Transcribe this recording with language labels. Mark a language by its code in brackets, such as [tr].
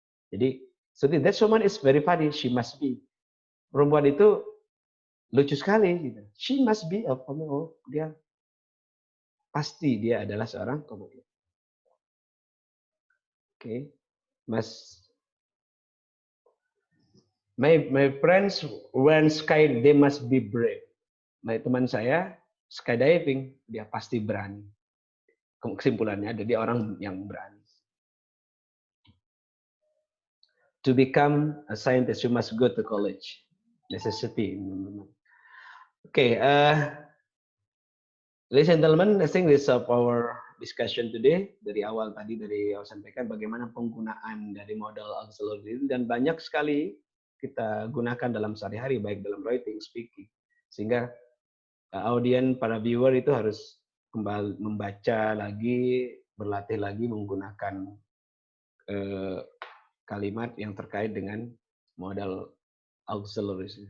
[en] Jadi, so that woman is very funny, she must be. [id] Perempuan itu lucu sekali. Gitu. [en] She must be a comedian. [id] Dia pasti dia adalah seorang komedian. [en] Okay, my friends when sky they must be brave. [id] Teman saya skydiving, dia pasti berani. Kesimpulannya ada dia orang yang berani. [en] to become a scientist, you must go to college. Necessity. Okay, ladies and gentlemen, I think this is our discussion today. [id] Dari awal tadi dari yang sampaikan bagaimana penggunaan dari modal auxiliary dan banyak sekali kita gunakan dalam sehari-hari baik dalam writing, speaking, sehingga audien para viewer itu harus kembali membaca lagi, berlatih lagi menggunakan kalimat yang terkait dengan modal auxiliaries.